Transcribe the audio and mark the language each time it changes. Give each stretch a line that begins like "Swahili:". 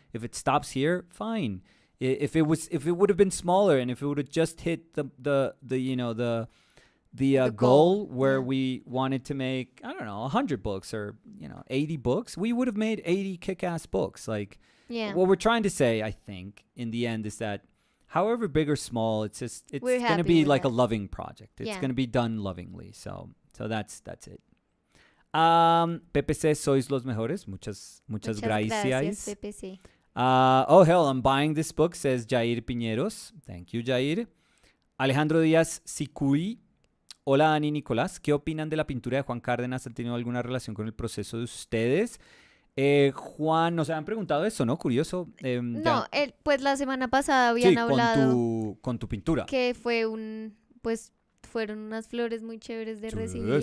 English: If it stops here, fine. If it would have been smaller and if it would have just hit the goal where we wanted to make, I don't know, 100 books or, you know, 80 books, we would have made 80 kick-ass books. Like, what we're trying to say, I think, in the end is that however big or small, it's going to be like a loving project. It's going to be done lovingly. So that's it. Pepe says,
Spanish: sois los mejores. Muchas gracias. Pepe, sí.
English: Oh, hell, I'm buying this book, says Jair Piñeros. Thank you, Jair. Alejandro Díaz Sicuy.
Spanish: Hola, Dani y Nicolás. ¿Qué opinan de la pintura de Juan Cárdenas? ¿Han tenido alguna relación con el proceso de ustedes? Juan, nos habían preguntado eso, ¿no? Curioso. No, pues la semana pasada habían hablado con tu pintura. Que fue fueron unas flores muy chéveres de recibir.